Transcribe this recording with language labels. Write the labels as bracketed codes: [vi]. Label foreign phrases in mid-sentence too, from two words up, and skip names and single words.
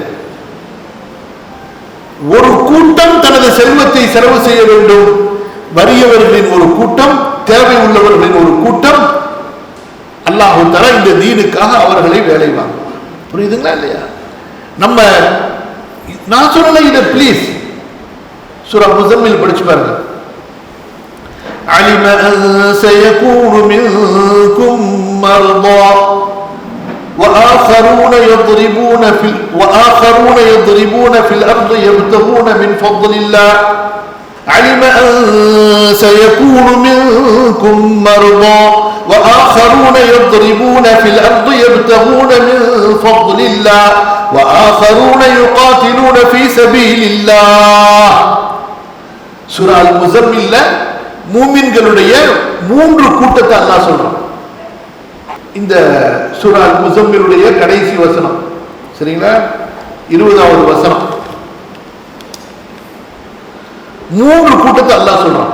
[ta] ஒரு கூட்டம் தனது செல்வத்தை செலவு செய்ய வேண்டும், வறியவர்களின் ஒரு கூட்டம், தேவை உள்ளவர்களின் ஒரு கூட்டம், அல்லாஹ் தஆலா இந்த தீனுக்காக அவர்களை வேலை வாங்குவார். புரியுதுங்களா இல்லையா? நம்ம நான் சொல்லல இத, ப்ளீஸ் சூரா முஸம்மில் படிச்சு பாருங்க. [ar] علم أن سيكون منكم مرضى وآخرون يضربون في الأرض يبتغون من فضل الله علم أن سيكون منكم مرضى وآخرون يضربون في الأرض يبتغون من فضل الله وآخرون يقاتلون في سبيل الله. [ta] சூரா அல் முஸம்மில்ல மூமின்களுடைய 3 கூட்டத்தை அல்லாஹ் சொல்றான். இந்த சூரா முஸம்மிலுடைய கடைசி வசனம், சரிங்களா, 20வது வசனம். 3 கூட்டத்தை அல்லாஹ் சொல்றான்.